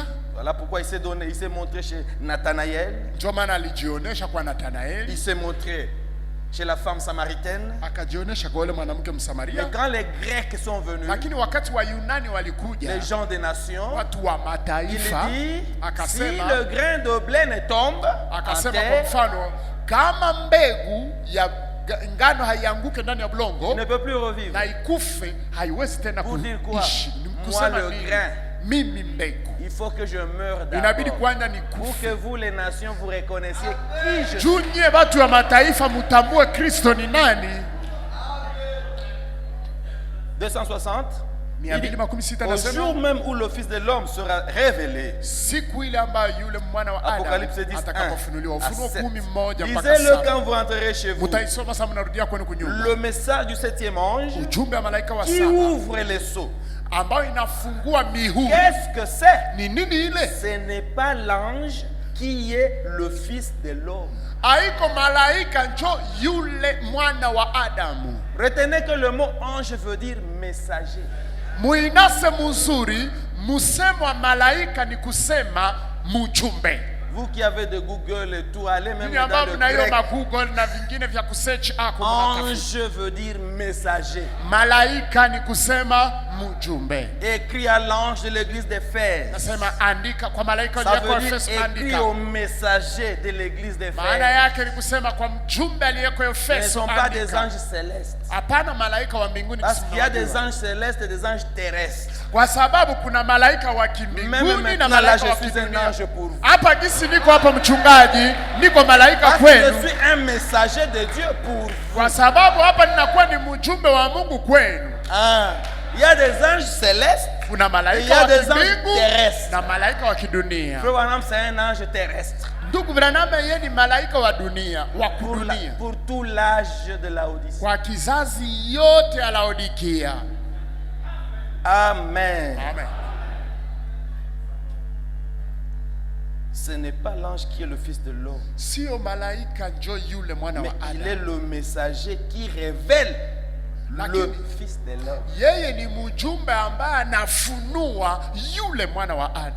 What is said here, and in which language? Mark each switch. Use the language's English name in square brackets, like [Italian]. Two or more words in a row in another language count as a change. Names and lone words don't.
[French] Voilà pourquoi il s'est montré chez Nathanaël. [Swahili] Ndio maana alijionesha kwa Nathanaeli, [French] Il s'est montré chez la femme samaritaine. [Swahili] akajionesha kwa yule mwanamke [French] Mais [Swahili] Msamaria. [French] quand les Grecs sont venus, [Swahili] Lakini wakati wa Yunani walikuja, [French] les gens des nations, [Swahili] watu wa [French] il [Swahili] mataifa, [French] dit, si [Swahili] akasema [French] le grain de blé ne tombe en [Swahili] akasema kwa [French] terre, [Swahili] mfano, kama mbegu ya ngano haianguke ndani ya [French] il [Swahili] bulongo [French] ne peut plus revivre. [Swahili] na ikufe, haiwezi tena [French] Pour dire quoi? [Swahili] kuishi. Ni [French] Moi [Swahili] kusema [French] le [Swahili] nini? [French] grain. [Swahili] Mimi mbegu [French] Il faut que je meure [Swahili] inabidi [French] d'abord. [Swahili] kwanza [French] Pour [Swahili] nikufe. [French] que vous, les nations, vous reconnaissiez qui je suis. [Swahili] Juu nyie watu wa mataifa mutambue Kristo ni nani. 260. [French] Il dit, 260 au [Swahili] nasema [French] jour même où le Fils de l'homme sera révélé. [Swahili] siku ile ambayo yule mwana wa [French] Apocalypse [Swahili] Adamu 10, atakapofunuliwa. [French] 1 à [Swahili] Ufunuo 7. 11 mpaka [French] Lisez-le 7. quand vous rentrerez chez vous. [Swahili] Mutaisoma sasa mnarudia kwenu kunyumba. [French] Le message du 7e ange [Swahili] Ujumbe wa malaika wa [French] qui [Swahili] saba [French] ouvre les sceaux. [Swahili] ambayo inafungua mihuri. [French] Qu'est-ce que c'est? [Swahili] Ni nini ile? [French] Ce n'est pas l'ange qui est le Fils de l'homme. [Swahili] Haiko malaika njo yule mwana wa Adamu. [French] Retenez que le mot ange veut dire messager. [Swahili] Muinase muzuri, musemo wa malaika ni kusema mujumbe. [French] Vous qui avez de Google et tout, allez même [Swahili] Ni [French] dans [Swahili] ambapo [French] le [Swahili] na hiyo [French] grec. [Swahili] ma Google na vingine vya kusearch ako mnatafuta. [French] Ange veut dire messager. [Swahili] Malaika ni kusema mujumbe. [French] Écrit à l'ange de l'église d'Éphèse. [Swahili] Nasema andika kwa malaika [French] Ça [Swahili] aliyeko [French] veut dire [Swahili] Efeso, [French] écrit [Swahili] andika. [French] au messager de l'église [Swahili] Maana [French] d'Éphèse. [Swahili] yake ni kusema kwa mjumbe aliyeko [French] Ce ne [Swahili] Efeso, [French] sont pas des [Swahili] andika. [French] anges célestes. [Swahili] Hapana malaika wa mbinguni. [French] Parce qu'il y a des [Swahili] mnawajua. [French] anges célestes et des anges terrestres. [Swahili] Kwa sababu kuna malaika wa [French] Même [Swahili] kimbinguni na [French] maintenant, là, [Swahili] malaika [French] je [Swahili] wa [French] suis un [Swahili] kidunia. [French] ange pour vous. [Swahili] Hapa gisi niko hapa mchungaji, niko malaika [French] Parce que [Swahili] kwenu. [French] je suis un messager de Dieu pour vous. [Swahili] Kwa sababu hapa ninakuwa ni mjumbe wa Mungu kwenu. [French] Ah, il y a des anges célestes. [Swahili] Kuna [French] Il y [Swahili] malaika [French] a [Swahili] wa [French] des anges [Swahili] kimbingu [French] terrestres. [Swahili] na malaika wa kidunia. [French] Frère Branham, c'est un ange terrestre. [Swahili] Ndugu Branham yeye ni malaika wa dunia, wa kudunia. [French] Pour tout l'âge de la Odyssée. [Swahili] Kwa kizazi yote ya Laodikia. Amen. Amen. [French] Ce n'est pas l'ange qui est le Fils de l'homme. [Swahili] Sio malaika njo yule mwana [French] Mais [Swahili] wa [French] il est [Swahili] Adamu. [French] le messager qui révèle le Fils de l'homme. [Swahili] Yeye ni mjumbe ambaye anafunua yule mwana wa Adamu.